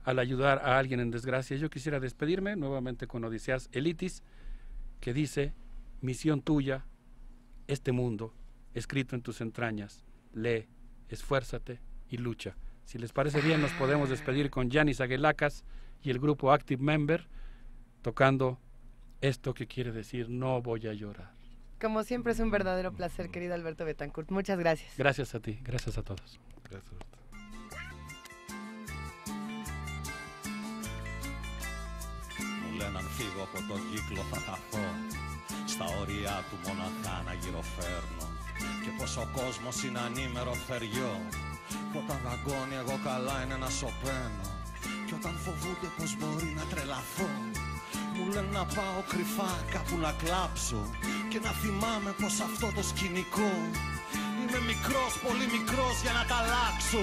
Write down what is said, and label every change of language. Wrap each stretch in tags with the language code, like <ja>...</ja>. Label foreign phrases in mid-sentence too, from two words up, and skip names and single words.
<es>al ayudar a alguien en desgracia. Yo quisiera despedirme nuevamente con Odiseas Elitis, que dice: misión tuya, este mundo, escrito en tus entrañas, lee, esfuérzate y lucha. Si les parece bien, nos podemos despedir con Yanis Aguelacas y el grupo Active Member, tocando esto que quiere decir no voy a llorar. Como siempre es un verdadero placer, querido Alberto Betancourt. Muchas gracias. Gracias a ti, gracias a todos. Gracias, Alberto.</es> <el>Μου λένε αν φύγω από τον κύκλο θα χαθώ, στα όρια του μοναχά να γυροφέρνω, και πως ο κόσμος είναι ανήμερο θεριό, που όταν δαγκώνει εγώ καλά είναι να σωπαίνω, και όταν φοβούνται πως μπορεί να τρελαθώ, μου λένε να πάω κρυφά κάπου να κλάψω, και να θυμάμαι πως αυτό το σκηνικό είμαι μικρός, πολύ μικρός για να τα αλλάξω.</el>